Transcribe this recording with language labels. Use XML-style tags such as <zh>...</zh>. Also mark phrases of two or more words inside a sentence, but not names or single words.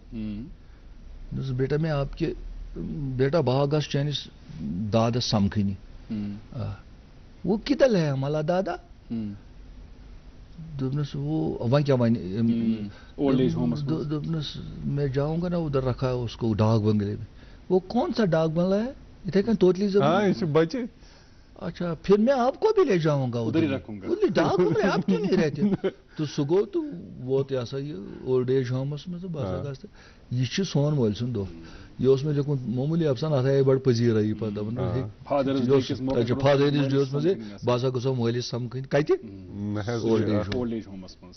<ur>بیٹا میں آپ کے بیٹا</ur> <ks>بہٕ گژھٕ چٲنِس دادس سمکھنہِ.</ks> <ur>وہ کدھر ہے ہمارا دادا.</ur> <ks>دوٚپنَس وۄنۍ کیٛاہ وَنہِ دوٚپنَس</ks> <ur>میں جاؤں گا نا ادھر رکھا ہے اس کو ڈاک بنگلے میں. وہ کون سا ڈاک بنگلہ ہے</ur> <ks>اتھے کن توتلی</ks> <ur>بچے. اچھا پھر میں آپ کو بھی لے جاؤں گا ادھر ڈاک بنگلے آپ کیوں نہیں رہتے.</ur> <ks>تو سُہ گوٚو تہٕ ووت یہِ ہسا یہِ</ks> <en>old age</en> <ks>ہومس منٛز تہٕ بہٕ ہسا گژھٕ تہٕ یہِ چھُ سون مٲلۍ سُنٛد دۄہ. یہ اوس مےٚ لیوٚکھمُت معموٗلی افسان اتھ آیہِ بڑٕ پذیٖرٲیی پتہٕ دپان</ks> <en>fathers days</en> <ks>منٛز بہٕ ہسا گژھو مٲلِس سمکھٕنۍ کتہِ</ks> <en>old age</en> <ks>ہومس منٛز.</ks>